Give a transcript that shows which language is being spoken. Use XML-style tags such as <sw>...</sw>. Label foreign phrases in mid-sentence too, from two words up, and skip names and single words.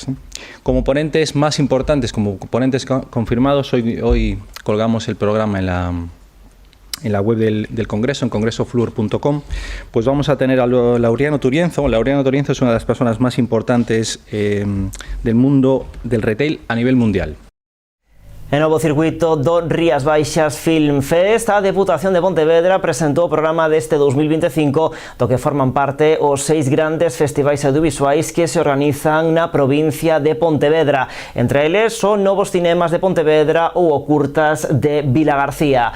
<es>Como ponentes más importantes, como ponentes confirmados, hoy colgamos el programa en la web del Congreso, en congresofluor.com, pues vamos a tener a Laureano Turienzo. Laureano Turienzo es una de las personas más importantes del mundo del retail a nivel mundial.</es> <gl>En novo circuito do Rías Baixas Film Fest, a Deputación de Pontevedra presentou o programa deste 2025 do que forman parte os 6 grandes festivais audiovisuais que se organizan na provincia de Pontevedra. Entre eles son Novos Cinemas de Pontevedra ou o Curtas de Vilagarcía.</gl>